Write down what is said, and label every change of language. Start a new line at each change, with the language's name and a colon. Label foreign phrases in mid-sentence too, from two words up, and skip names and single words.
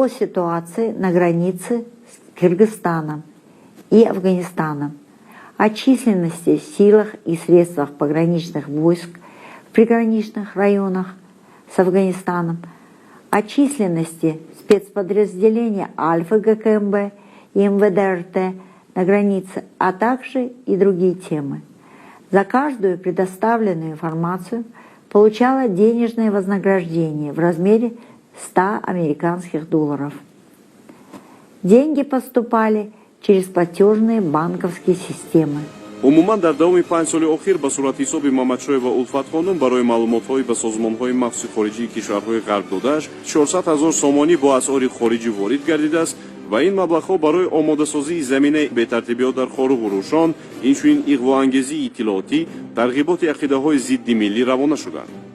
Russian: ситуации на границе с Кыргызстаном и Афганистаном, о численности, силах и средствах пограничных войск в приграничных районах с Афганистаном, о численности спецподразделения Альфа ГКМБ и МВД-РТ на границе, а также и другие темы. За каждую предоставленную информацию получала денежное вознаграждение в размере 100 американских долларов. Деньги поступали через платежные банковские системы.
Tajik: умуман дар давоми 5 соли охир ба суратҳисоби Мамадшоева Улфатхонум барои маълумотҳои ба созмонҳои махсуси хориҷии кишварҳои ғарб додааш 400 000 сомонӣ бо асъори хориҷӣ ворид гардидааст ва ин маблағҳо барои омодасозии заминаи бетартибиҳо дар Хоруғу Рӯшон, инчунин иғвоангезии иттилоотӣ, тарғиботи ақидаҳои зидди миллӣ равона шуданд.